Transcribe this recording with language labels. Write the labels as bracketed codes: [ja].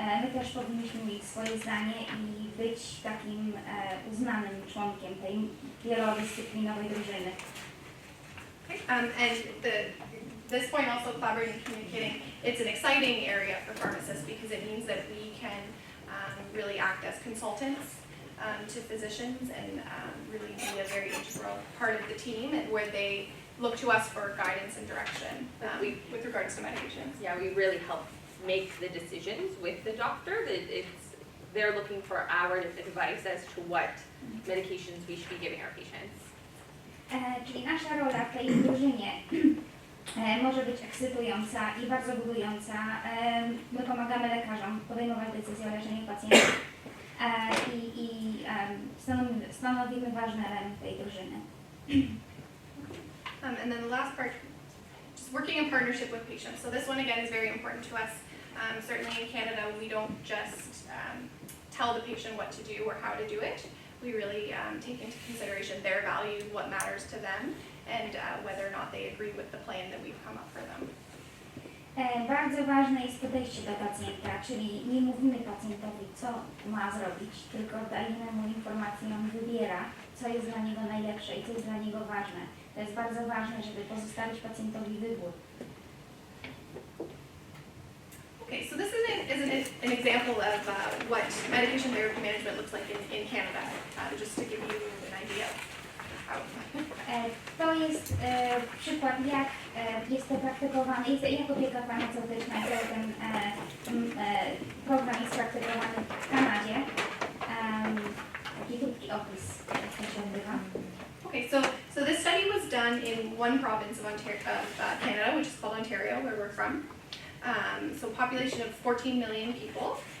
[pl] My też powinniśmy mieć swoje zdanie i być takim uznanym członkiem tej wielodyscyplinowej drużyny. [en] And this point also, collaborating and communicating, it's an exciting area for pharmacists because it means that we can really act as consultants to physicians and really be a very integral part of the team, and where they look to us for guidance and direction with regards to medications. Yeah, we really help make the decisions with the doctor. They're looking for our advice as to what medications we should be giving our patients. [pl] Czyli nasza rola w tej drużynie może być ekscytująca i bardzo budująca. My pomagamy lekarzom podejmować decyzje o leczeniu pacjentów i stanowimy ważny element tej drużyny. [en] And then the last part, just working in partnership with patients. So this one again is very important to us. Certainly in Canada, we don't just tell the patient what to do or how to do it. We really take into consideration their values, what matters to them, and whether or not they agree with the plan that we've come up for them. [pl] Bardzo ważne jest podejście do pacjenta, czyli nie mówimy pacjentowi, co ma zrobić, tylko dajemy mu informację, on wybiera, co jest dla niego najlepsze i co jest dla niego ważne. To jest bardzo ważne, żeby pozostawić pacjentowi wybór. [en] Okay, so this is an example of what medication therapy management looks like in Canada, just to give you an idea of how. [pl] To jest przykład, jak jest to praktykowane, jak opieka farmaceutyczna, cały ten program jest praktykowany w Kanadzie. Taki krótki opis, jak to się odbywa. [en] Okay, so this study was done in one province of Canada, which is called Ontario, where we're from. So population of 14 million people.